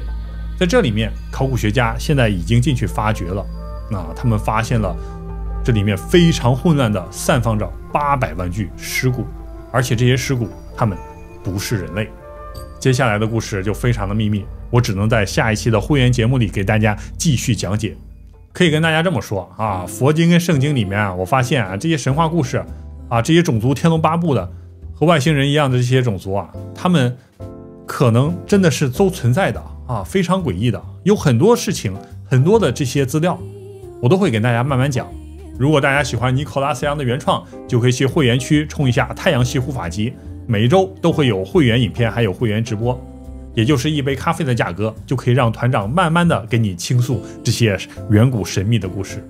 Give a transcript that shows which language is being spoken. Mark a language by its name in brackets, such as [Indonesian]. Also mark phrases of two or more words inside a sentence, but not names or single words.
[Chinese] 在這裡面，考古學家現在已經進去發掘了。他們發現了這裡面非常混亂的散放着800萬具屍骨，而且這些屍骨他們不是人類。接下來的故事就非常的秘密，我只能在下一期的會員節目裡給大家繼續講解。可以跟大家這麼說啊，佛經跟聖經裡面我發現這些神話故事這些種族天龍八部的和外星人一樣的這些種族他們可能真的是都存在的非常詭異的，有很多事情，很多的這些資料我都會給大家慢慢講。如果大家喜歡尼可拉斯楊的原創，就可以去會員區衝一下太陽系護法集，每一周都會有會員影片還有會員直播，也就是一杯咖啡的價格，就可以讓團長慢慢的給你傾訴這些遠古神秘的故事。